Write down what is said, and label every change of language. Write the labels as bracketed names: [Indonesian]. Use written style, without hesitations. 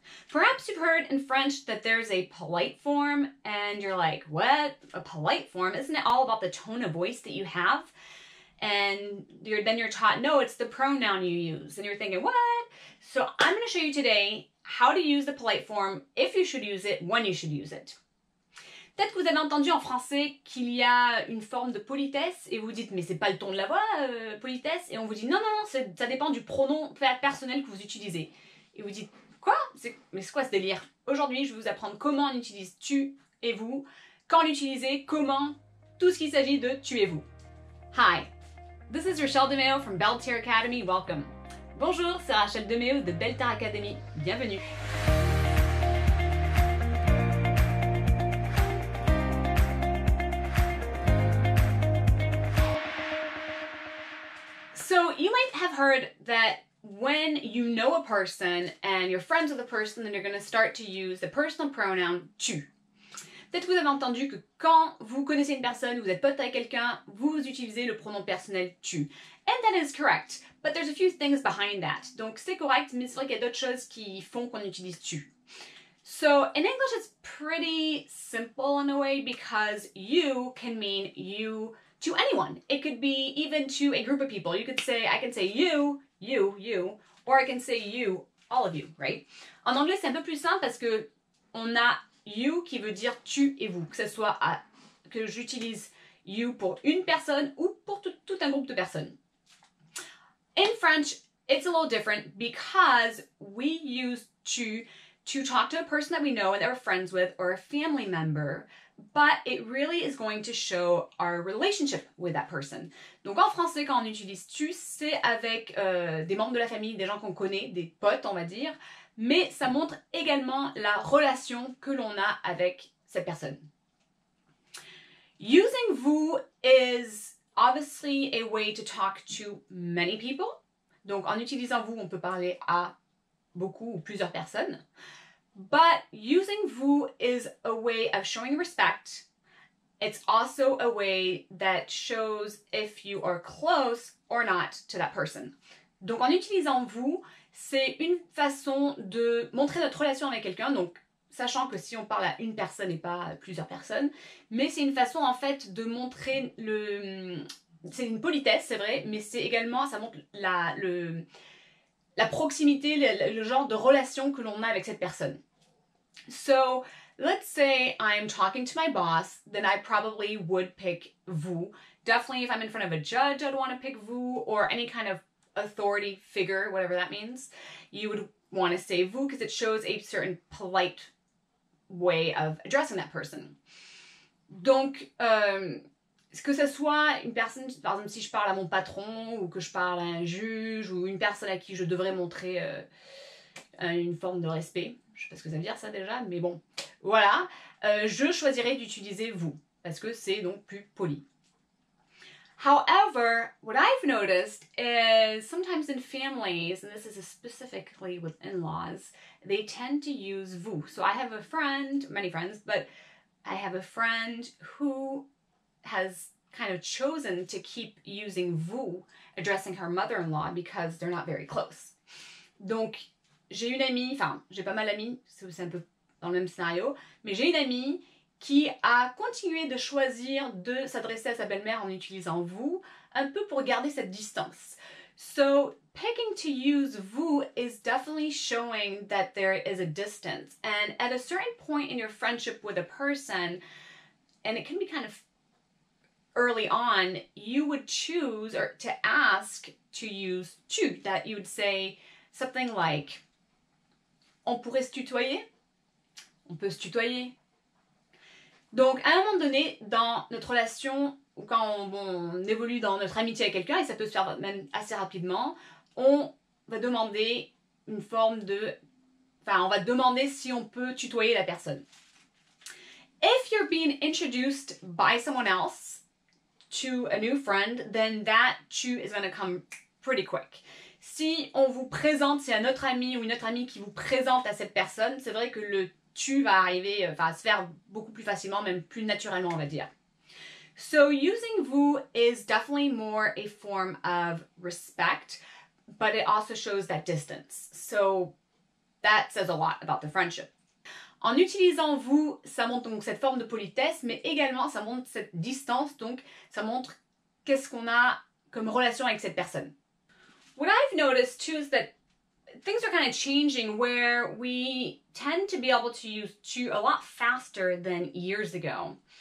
[English] Perhaps you've heard in French that there's a polite form and you're like, what? A polite form? Isn't it all about the tone of voice that you have? And then you're taught, no, it's the pronoun you use. And you're thinking, what? So I'm going to show you today how to use the polite form, if you should use it, when you should use it. [French] Peut-être que vous avez entendu en français qu'il y a une forme de politesse et vous dites mais c'est pas le ton de la voix, politesse, et on vous dit non, ça dépend du pronom personnel que vous utilisez. Et vous dites quoi? Mais c'est quoi ce délire? Aujourd'hui, je vais vous apprendre comment on utilise tu et vous, quand l'utiliser, comment, tout ce qu'il s'agit de tu et vous. [English] Hi, this is Rachele DeMeo from Belle Terre Academy. Welcome. [French] Bonjour, c'est Rachele DeMeo de Belle Terre Academy. Bienvenue. [English] So you might have heard that when you know a person and you're friends with a person, then you're going to start to use the personal pronoun tu. [French] Peut-être que vous avez entendu que quand vous connaissez une personne, vous êtes pote avec quelqu'un, vous utilisez le pronom personnel tu. [English] And that is correct, but there's a few things behind that. [French] Donc c'est correct, mais c'est vrai qu'il y a d'autres choses qui font qu'on utilise tu. [English] So in English it's pretty simple in a way because you can mean you to anyone. It could be even to a group of people. You could say, I can say you, or I can say you, all of you, right? [French] En anglais, c'est un peu plus simple parce que on a you qui veut dire tu et vous, que ce soit que j'utilise you pour une personne ou pour tout un groupe de personnes. [English] In French, it's a little different because we use tu to talk to a person that we know and that we're friends with or a family member, but it really is going to show our relationship with that person. [French] Donc en français, quand on utilise tu, c'est avec des membres de la famille, des gens qu'on connaît, des potes, on va dire, mais ça montre également la relation que l'on a avec cette personne. [English] Using vous is obviously a way to talk to many people. [French] Donc en utilisant vous, on peut parler à beaucoup ou plusieurs personnes. [English] But using vous is a way of showing respect. It's also a way that shows if you are close or not to that person. [French] Donc en utilisant vous, c'est une façon de montrer notre relation avec quelqu'un, donc sachant que si on parle à une personne et pas à plusieurs personnes, mais c'est une façon en fait de montrer c'est une politesse, c'est vrai, mais c'est également, ça montre la proximité, le genre de relation que l'on a avec cette personne. [English] So, let's say I'm talking to my boss, then I probably would pick vous. Definitely if I'm in front of a judge, I'd want to pick vous, or any kind of authority figure, whatever that means. You would want to say vous because it shows a certain polite way of addressing that person. [French] Donc, que ce soit une personne, par exemple si je parle à mon patron ou que je parle à un juge ou une personne à qui je devrais montrer une forme de respect, je sais pas ce que ça veut dire ça déjà, mais bon, voilà, je choisirais d'utiliser vous parce que c'est donc plus poli. [English] However, what I've noticed is sometimes in families, and this is specifically with in-laws, they tend to use vous. So I have a friend, many friends, but I have a friend who has kind of chosen to keep using vous addressing her mother-in-law because they're not very close. [French] Donc, j'ai une amie, enfin, j'ai pas mal d'amis, c'est un peu dans le même scénario, mais j'ai une amie qui a continué de choisir de s'adresser à sa belle-mère en utilisant vous, un peu pour garder cette distance. [English] So, picking to use vous is definitely showing that there is a distance. And at a certain point in your friendship with a person, and it can be kind of early on, you would choose or to ask to use tu, that you would say something like, [French] on pourrait se tutoyer? On peut se tutoyer? Donc, à un moment donné, dans notre relation, ou quand on évolue dans notre amitié avec quelqu'un, et ça peut se faire même assez rapidement, on va demander une forme de... Enfin, on va demander si on peut tutoyer la personne. [English] If you're being introduced by someone else to a new friend, then that tu is going to come pretty quick. [French] Si on vous présente, c'est un autre ami ou une autre amie qui vous présente à cette personne, c'est vrai que le tu va arriver, enfin, se faire beaucoup plus facilement, même plus naturellement, on va dire. [English] So using vous is definitely more a form of respect, but it also shows that distance. So that says a lot about the friendship. [French] En utilisant vous, ça montre donc cette forme de politesse, mais également ça montre cette distance, donc ça montre qu'est-ce qu'on a comme relation avec cette personne. [English] What I've noticed too is that things are kind of changing where we tend to be able to use tu a lot faster than years ago.